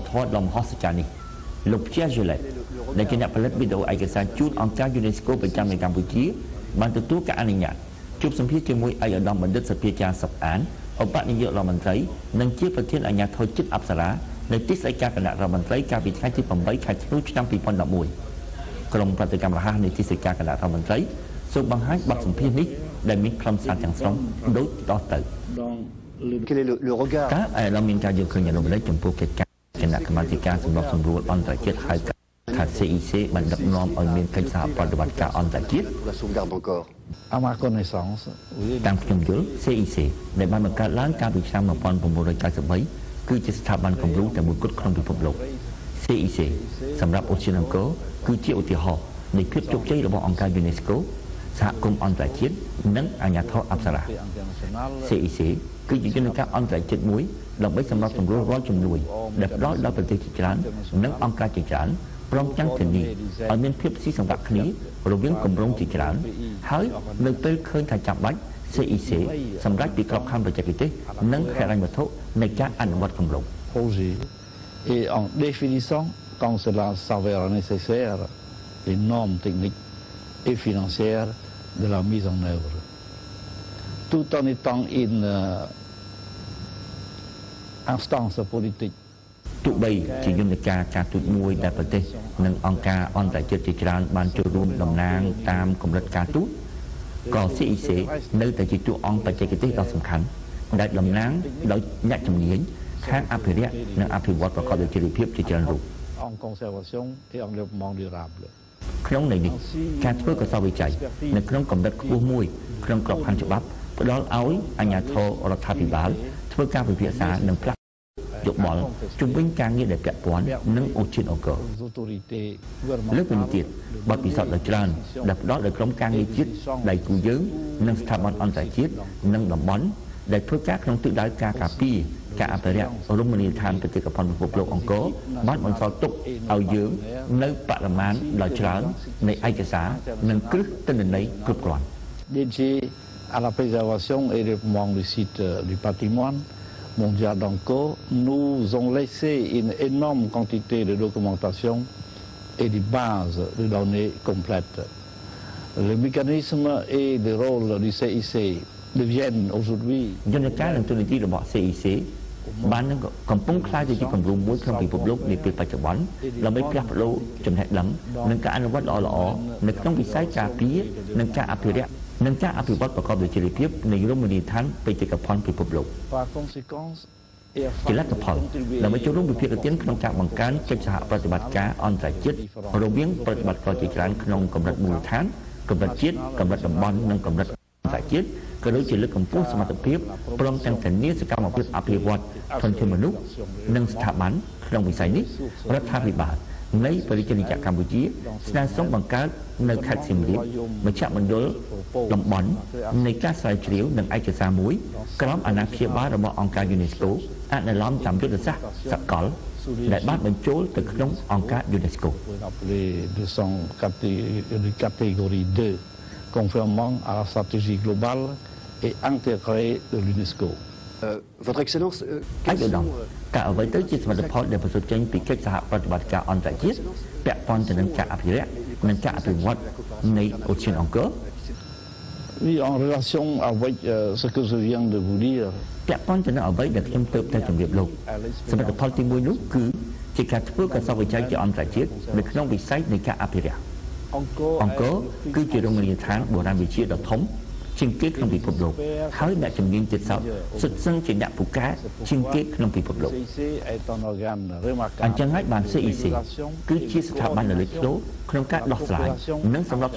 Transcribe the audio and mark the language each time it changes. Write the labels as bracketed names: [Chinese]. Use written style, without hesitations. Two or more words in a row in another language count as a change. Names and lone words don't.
[Khmer] ធម៌ដ៏មហស្ចារ្យនេះលោក Pierre Gillette ដែលជាអ្នកផលិតវីដេអូឯកសារជូនអង្គការ UNESCO ប្រចាំនៅកម្ពុជាបានទទួលការអនុញ្ញាតជួបសម្ភាសជាមួយឯកឧត្តមបណ្ឌិតសភាចារសុកអានឧបនាយករដ្ឋមន្ត្រីនិងជាប្រធានអាជ្ញាធរជាតិអប្សរានៅទីស្តីការគណៈរដ្ឋមន្ត្រីកាលពីថ្ងៃទី8ខែធ្នូឆ្នាំ2011ក្រុមប្រតិកម្មរហ័សនៃទីស្តីការគណៈរដ្ឋមន្ត្រីសូមបង្ហាញបទសម្ភាសន៍នេះដែលមានខ្លឹមសារទាំងស្រុងដូចតទៅ [French] Quel est le regard [Khmer] ការឯកឧត្តមមានការយល់ឃើញយ៉ាងដូចម្តេចចំពោះកិច្ចការគណៈកម្មាធិការសម្របសម្រួលអន្តរជាតិហៅថា CIC បានដឹកនាំឲ្យមានកិច្ចសហប្រតិបត្តិការអន្តរជាតិ [French] pour la sauvegarde encore À ma connaissance, oui. [Khmer] តាមខ្ញុំយល់ CIC ដែលបានបង្កើតឡើងកាលពីឆ្នាំ1993គឺជាស្ថាប័នគំរូតែមួយគត់ក្នុងពិភពលោក CIC សម្រាប់អូសៀនអង្គរគឺជា ឧទាហរណ៍នៃភាពជោគជ័យរបស់អង្គការ UNESCO សហគមន៍អន្តរជាតិនិងអាជ្ញាធរអប្សរា CIC គឺជាយន្តការអន្តរជាតិមួយដើម្បីសម្រាប់សម្រួលរាល់ជំនួយដែលផ្ដល់ដល់ប្រទេសជាច្រើននិងអង្គការជាច្រើនព្រមទាំងធានាឲ្យមានភាពស៊ីសង្វាក់គ្នារវាងគម្រោងជាច្រើនហើយនៅពេលឃើញថាចាំបាច់ CIC សម្រាប់ពីក្របខ័ណ្ឌបច្ចេកទេសនិងហិរញ្ញវត្ថុនៃការអនុវត្តគម្រោង [French] Projet. Et en définissant, quand cela s'avère nécessaire, les normes techniques et financières de la mise en œuvre. Tout en étant une instance politique. [Khmer] ទោះបីជាយន្តការការទូតមួយដែលប្រទេសនិងអង្គការអន្តរជាតិជាច្រើនបានចូលរួមតំណាងតាមកម្រិតការទូតក៏ CIC នៅតែជាតួអង្គបច្ចេកទេសដ៏សំខាន់ដែលតំណាងដោយអ្នកជំនាញខាងអភិរក្សនិងអភិវឌ្ឍប្រកបដោយចីរភាពជាច្រើនរូប [French] En conservation et en développement durable. [Khmer] ក្នុងន័យនេះការធ្វើកសោវិច័យនៅក្នុងកម្រិតខ្ពស់មួយក្នុងក្របខ័ណ្ឌច្បាប់ផ្ដល់ឲ្យអាជ្ញាធររដ្ឋាភិបាលធ្វើការពិភាក្សានិងផ្លាស់យោបល់ជំវិញការងារដែលពាក់ព័ន្ធនឹងអូសៀនអង្គរ [French] Les autorités [Khmer] លើកវិញទៀតបទពិសោធន៍ដ៏ច្រើនដែលផ្ដល់ដោយក្រុមការងារជាតិដៃគូយើងនិងស្ថាប័នអន្តរជាតិនិងតំបន់ដែលធ្វើការក្នុងទិសដៅការការពារការអភិរក្សរមណីយដ្ឋានបេតិកភណ្ឌពិភពលោកអង្គរបានបន្សល់ទុកឲ្យយើងនៅបរិមាណដ៏ច្រើននៃឯកសារនិងគ្រឹះទិន្នន័យគ្រប់គ្រាន់ [French] dédiés à la préservation et développement du site du patrimoine mondial d'Angkor nous ont laissé une énorme quantité de documentation et des bases de données complètes. Le mécanisme et le rôle du CIC deviennent aujourd'hui [Khmer] យន្តការនិងទូនាទីរបស់ CIC បាននឹងកំពុងក្លាយទៅជាគំរូមួយក្នុងពិភពលោកនាពេលបច្ចុប្បន្នដើម្បីផ្លាស់ប្ដូរចំណេះដឹងនិងការអនុវត្តល្អៗនៅក្នុងវិស័យការពារនិងការអភិរក្សនិងការអភិវឌ្ឍប្រកបដោយចីរភាពនៃរមណីយដ្ឋានបេតិកភណ្ឌពិភពលោក [French] par conséquent [Khmer] ជាលទ្ធផលដើម្បីចូលរួមវិភាគទានក្នុងការបង្កើនកិច្ចសហប្រតិបត្តិការអន្តរជាតិរវាងប្រតិបត្តិការជាច្រើនក្នុងកម្រិតមូលដ្ឋាន កម្រិតជាតិកម្រិតតំបន់និងកម្រិតអន្តរជាតិក៏ដូចជាលើកកម្ពស់សមត្ថភាពព្រមទាំងធានាសកម្មភាពអភិវឌ្ឍធនធានមនុស្សនិងស្ថាប័នក្នុងវិស័យនេះរដ្ឋាភិបាលនៃប្រជាជនកម្ពុជាស្នើសុំបង្កើតនៅខេត្តសៀមរាបមជ្ឈមណ្ឌលតំបន់នៃការស្រាវជ្រាវនិងឯកសារមួយក្រោមអាណាព្យាបាលរបស់អង្គការ UNESCO អនុលោមតាមយុទ្ធសាស្ត្រសកលដែលបានបញ្ចូលទៅក្នុងអង្គការ UNESCO [French] de son catégorie 2 conformément à la stratégie globale et intégrée de l'UNESCO. Votre Excellence [Khmer] ឯកឧត្តមការអ្វីទៅជាសមិទ្ធផលដែលប្រសូតចេញពីកិច្ចសហប្រតិបត្តិការអន្តរជាតិពាក់ព័ន្ធទៅនឹងការអភិរក្សនិងការអភិវឌ្ឍនៃអូសៀនអង្គរ [French] Oui, en relation avec ce que je viens de vous dire. [Khmer] ពាក់ព័ន្ធទៅនឹងអ្វីដែលខ្ញុំទើបតែជម្រាបលោកសមិទ្ធផលទី1នោះគឺជាការធ្វើកសោវិច័យជាអន្តរជាតិនៅក្នុងវិស័យនៃការអភិរក្សអង្គរគឺជារមណីយដ្ឋានបុរាណវិទ្យាដ៏ធំជាងគេក្នុងពិភព លោកហើយអ្នកជំនាញទៀតសោតសុទ្ធសឹងជាអ្នកពូកែជាងគេក្នុងពិភពលោកអញ្ចឹងហើយបាន CIC គឺជាស្ថាប័នលើកធ្លោក្នុងការដោះស្រាយនិងសម្រប